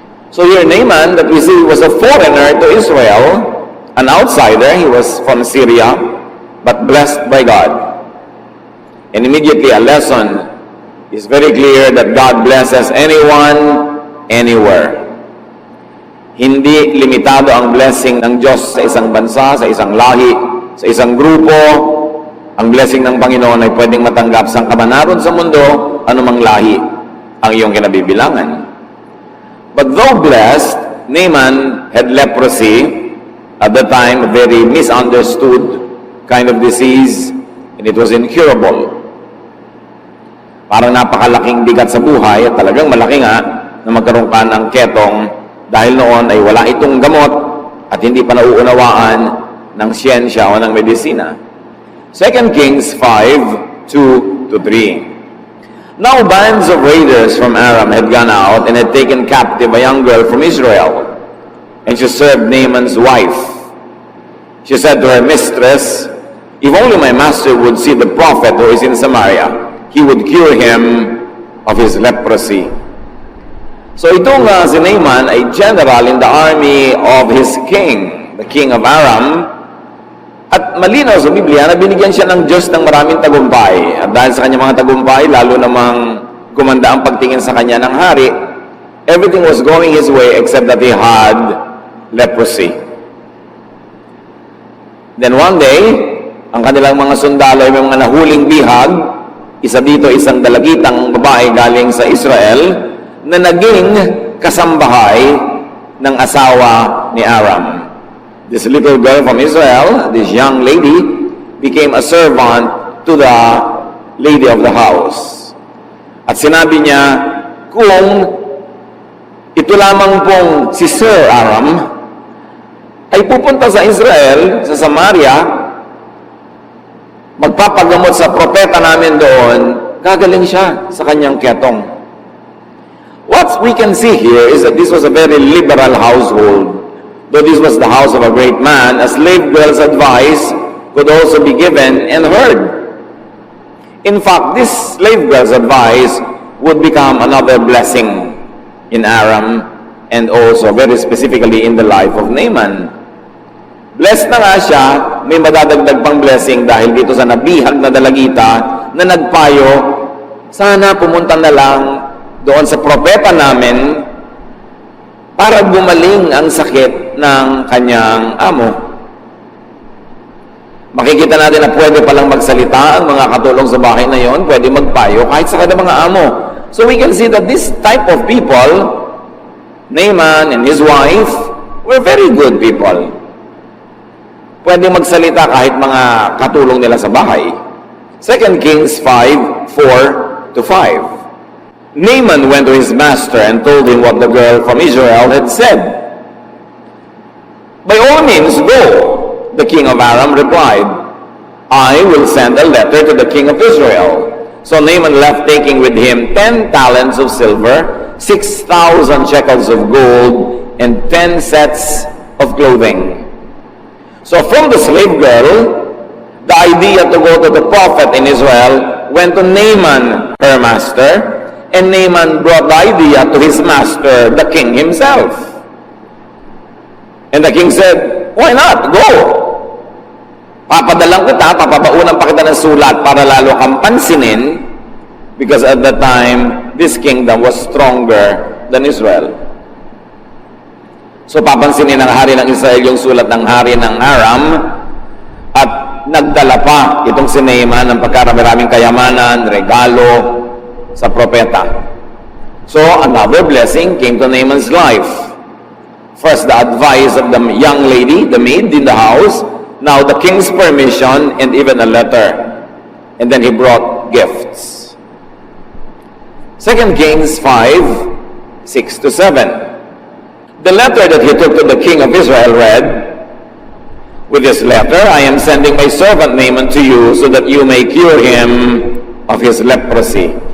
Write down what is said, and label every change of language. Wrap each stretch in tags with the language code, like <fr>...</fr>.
<en>So here Naaman, that we see, was a foreigner to Israel, an outsider. He was from Syria, but blessed by God. And immediately a lesson is very clear that God blesses anyone, anywhere.</en> <tl>Hindi limitado ang blessing ng Diyos sa isang bansa, sa isang lahi, sa isang grupo. Ang blessing ng Panginoon ay pwedeng matanggap sa kamanaron sa mundo, anumang lahi ang iyong kinabibilangan.</tl> <en>But though blessed, Naaman had leprosy, at the time a very misunderstood kind of disease, and it was incurable.</en> <tl>Parang napakalaking bigat sa buhay, at talagang malaki nga na magkaroon ka ng ketong dahil noon ay wala itong gamot at hindi pa nauunawaan ng siyensya o ng medisina.</tl> <en>2 Kings 5:2-3. Now bands of raiders from Aram had gone out and had taken captive a young girl from Israel, and she served Naaman's wife. She said to her mistress, "If only my master would see the prophet who is in Samaria, he would cure him of his leprosy."</en> <tl>So itong si Naaman ay</tl> <en>general in the army of his king, the king of Aram.</en> <tl>At malinaw sa Biblia na binigyan siya ng Diyos ng maraming tagumpay. At dahil sa kanyang mga tagumpay, lalo namang gumanda ang pagtingin sa kanya ng hari,</tl> <en>everything was going his way except that he had leprosy. Then one day,</en> <tl>ang kanilang mga sundalo ay may mga nahuling bihag, isa dito isang dalagitang babae galing sa Israel, na naging kasambahay ng asawa ni Aram.</tl> <en>This little girl from Israel, this young lady, became a servant to the lady of the house.</en> <tl>At sinabi niya, kung ito lamang pong si Sir Aram ay pupunta sa Israel, sa Samaria, magpapagamot sa propeta namin doon, gagaling siya sa kanyang ketong.</tl> <en>What we can see here is that this was a very liberal household. Though this was the house of a great man, a slave girl's advice could also be given and heard. In fact, this slave girl's advice would become another blessing in Aram and also very specifically in the life of Naaman.</en> <tl>Blessed na nga siya, may madadagdag pang blessing dahil dito sa nabihag na dalagita na nagpayo, sana pumunta na lang doon sa propeta namin para gumaling ang sakit ng kanyang amo. Makikita natin na pwede palang magsalita ang mga katulong sa bahay na yon, pwede magpayo kahit sa kanyang mga amo.</tl> <en>So we can see that this type of people, Naaman and his wife, were very good people.</en> <tl>Pwede magsalita kahit mga katulong nila sa bahay.</tl> <en>2 Kings 5:4-5. Naaman went to his master and told him what the girl from Israel had said. By all means, go. The king of Aram replied, I will send a letter to the king of Israel. So Naaman left, taking with him 10 talents of silver, 6,000 shekels of gold, and 10 sets of clothing. So from the slave girl, the idea to go to the prophet in Israel went to Naaman, her master, and Naaman brought the idea to his master, the king himself. And the king said, why not? Go!</en> <tl>Papadalang kita, papabaunan pa kita ng sulat para lalo kang pansinin,</tl> <en>because at that time, this kingdom was stronger than Israel.</en> <tl>So papansinin ng hari ng Israel yung sulat ng hari ng Aram, at nagdala pa itong si Naaman ng pagkarami-raming kayamanan, regalo sa propeta.</tl> <en>So another blessing came to Naaman's life. First, the advice of the young lady, the maid in the house, now the king's permission, and even a letter. And then he brought gifts. 2 Kings 5, 6-7. The letter that he took to the king of Israel read, with this letter, I am sending my servant Naaman to you so that you may cure him of his leprosy.</en>